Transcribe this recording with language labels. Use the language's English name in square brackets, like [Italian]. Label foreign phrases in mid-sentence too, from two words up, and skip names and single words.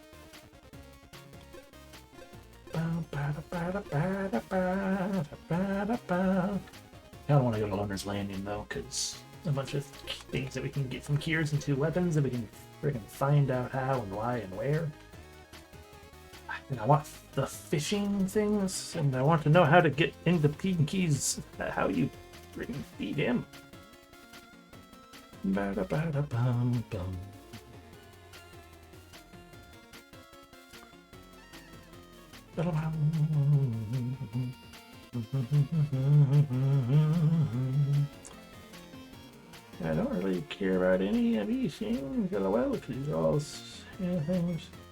[English] I don't want to go to Loner's Landing though, because a bunch of things that we can get from cures into weapons, and we can freaking find out how and why and where. And I want the fishing things, and I want to know how to get into Pinky's, how you freaking feed him. Ba-da-ba-da-bum-bum. I don't really care about any of these things, well, because these are all things.